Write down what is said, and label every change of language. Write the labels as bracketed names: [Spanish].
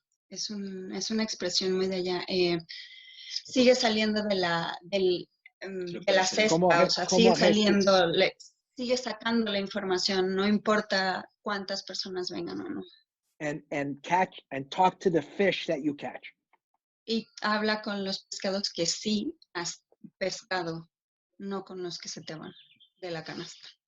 [Spanish] Es una expresión muy de allá. Sigue saliendo de la cesta, o sea, sigue saliendo, sigue sacando la información, no importa cuántas personas vengan o no. [English] And catch and talk to the fish that you catch. [Spanish] Y habla con los pescados que sí has pescado, no con los que se te van de la canasta.